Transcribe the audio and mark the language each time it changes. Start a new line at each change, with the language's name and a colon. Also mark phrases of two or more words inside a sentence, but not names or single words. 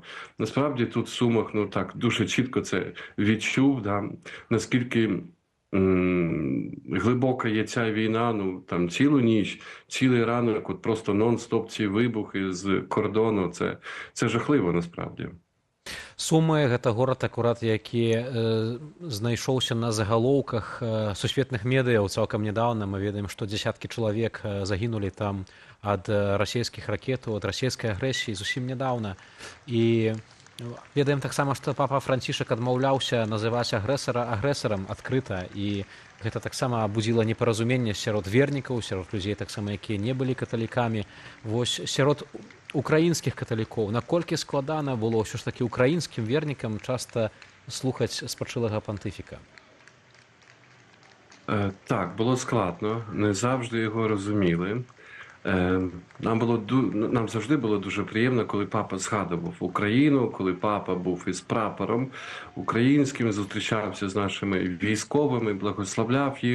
Ukrainian: Насправді тут в Сумах, так, дуже чітко це відчув, наскільки глибока є ця війна, там цілу ніч, цілий ранок, просто нон-стоп ці вибухи з кордону, це жахливо насправді.
Belarusian: Сумы – гэта горад, акурат, які знайшоўся на загалоўках сусветных медыяў. Цалкам нядаўна мы ведаем, што дзесяткі чалавек загінулі там ад расійскіх ракетаў, ад расійскай агрэсіі зусім нядаўна. І ведаем таксама, што папа Францішак адмаўляўся называць агрэсара агрэсарам адкрыта. І гэта таксама абудзіла непаразуменне сярод вернікаў, сярод людзей таксама, якія не былі каталікамі. Вось сярод украінскіх каталікоў, наколькі складана было ўсё ж такі украінскім вернікам часта слухаць спачылага пантыфіка?
Ukrainian: Так, було складно, не завжди його розуміли. Нам завжди було дуже приємно, коли папа згадував Україну, коли папа був із прапором українським, зустрічався з нашими військовими, благословляв їх.